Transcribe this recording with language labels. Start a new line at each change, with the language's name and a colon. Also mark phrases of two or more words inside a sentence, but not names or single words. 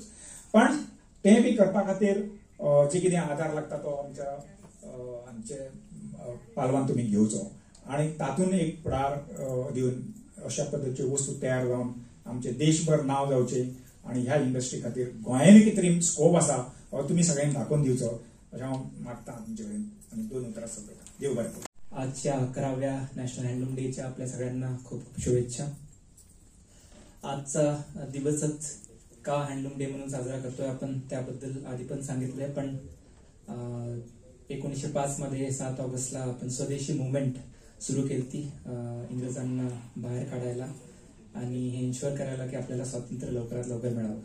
Konkani: पण ते बी करपा खातीर जे कितें आदार लागता तो आमचे पालवान तुमी घेवचो. आणि तातूंत एक फुडार दिवन अशा पद्दतीच्यो वस्तू तयार जावन आमचे देशभर नांव जावचें. आणि ह्या इंडस्ट्री खातीर गोंयांनी कितें तरी स्कोप आसा हो तुमी सगळ्यांनी दाखोवन दिवचो अशें हांव मागता तुमचे कडेन. आणि 2 उतरां सकयता. देव बरें करूं.
Marathi: आजच्या 11व्या
English: National Handloom
Marathi: डेच्या आपल्या सगळ्यांना खूप खूप शुभेच्छा. आजचा दिवसच का
English: handloom day
Marathi: म्हणून साजरा करतोय आपण त्याबद्दल आधी पण सांगितलंय. पण 1905 मध्ये 7 ऑगस्टला आपण स्वदेशी मुवमेंट सुरू केली इंग्रजांना बाहेर काढायला आणि हे इन्शुअर करायला की आपल्याला स्वातंत्र्य लवकरात लवकर मिळावं.